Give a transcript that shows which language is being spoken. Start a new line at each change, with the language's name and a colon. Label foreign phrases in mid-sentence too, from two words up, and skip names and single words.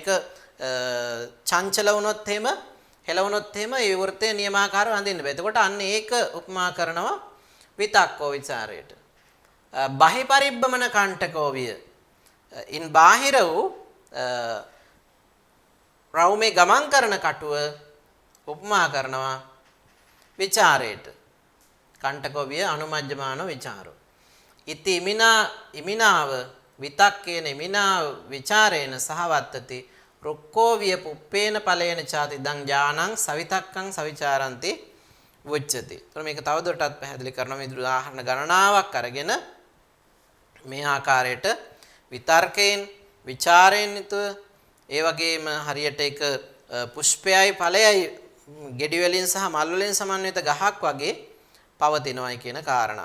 Sinhala: ඒක චංචල වුණොත් එහෙම හෙලවුණොත් එහෙම ඒ වෘතයේ නියමාකාරව අඳින්න බෑ. එතකොට අන්න ඒක උපමා කරනවා විතක්කෝ ਵਿਚාරයට.
Pali: බහි පරිබ්බමන කණ්ඨකෝ විය.
Sinhala: ඉන් බාහිර වූ රවුමේ ගමන් කරන කටුව උපමා කරනවා විචාරයට.
Pali: කණ්ඨකෝ විය අනුමජ්ජමාන විචාරෝ. ඉති ඉමිනාව විතක්කේන ඉමිනා විචාරේන සහවත්තති රුක්කෝ විය පුප්පේන ඵලේන ചാති දං ඥානං සවිතක්කං සවිචාරಂತಿ වුච්චති.
Sinhala: එතකොට මේක තවදුරටත් පැහැදිලි කරනවා මේ උදාහරණ ගණනාවක් අරගෙන මේ ආකාරයට විතර්කයෙන් විචාරයෙන් යුතුව ඒ වගේම හරියට ඒක පුෂ්පයයි ඵලයයි ගෙඩි වලින් සහ මල් වලින් සමන්විත ගහක් වගේ පවතිනවායි කියන කාරණාව.